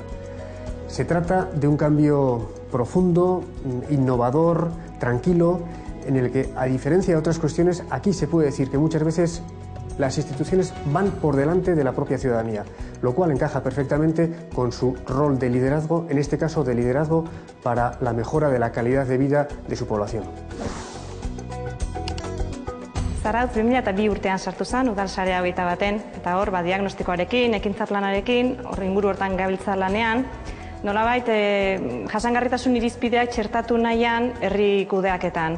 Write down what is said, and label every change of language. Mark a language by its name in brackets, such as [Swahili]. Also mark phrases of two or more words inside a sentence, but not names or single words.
[Spanish] Se trata de un cambio profundo, innovador, tranquilo, en el que, a diferencia de otras cuestiones, aquí se puede decir que muchas veces las instituciones van por delante de la propia ciudadanía, lo cual encaja perfectamente con su rol de liderazgo, en este caso de liderazgo para la mejora de la calidad de vida de su población. [Basque] Zarautz 2002 urtean sartu zen Udalsarea 21 eta hor diagnostikoarekin, ekintza planarekin, hor inguru hortan gabiltza lanean, nolabait jasangarritasun irizpideak txertatu nahian herri kudeaketan.